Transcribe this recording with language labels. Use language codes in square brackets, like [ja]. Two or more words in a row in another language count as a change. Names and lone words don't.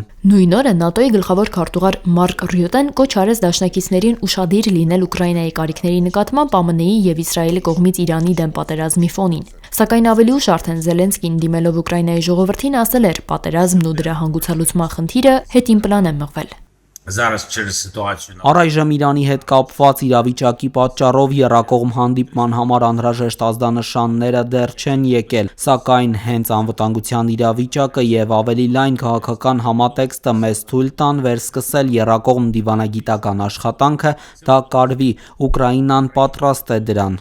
[hy] Նույն օրը ՆԱՏՕ-ի գլխավոր քարտուղար Մարկ Ռյուտեն կոչ արեց դաշնակիցներին ուշադիր լինել Ուկրաինայի կարիքների նկատմամբ ԱՄՆ-ի եւ Իսրայելի կողմից Իրանի դեմ պատերազմի ֆոնին։ Սակայն ավելի ուշ արդեն Զելենսկին դիմելով Ուկրաինայի ժողովրդին ասել էր. «Պատերազմն ու դրա հանգուցալուծման խնդիրը հետին պլան է մղվել»։ [uk] Зараз через ситуацію [hy] Առայժմ Իրանի հետ կապված իրավիճակի պատճառով եռակողմ հանդիպման համար անհրաժեշտ ազդանշանները դեռ չեն եկել, սակայն հենց անվտանգության իրավիճակը եւ ավելի լայն քաղաքական համատեքստը մեզ թույլ տան վերսկսել եռակողմ դիվանագիտական աշխատանքը, դա կարվի, Ուկրաինան պատրաստ է դրան։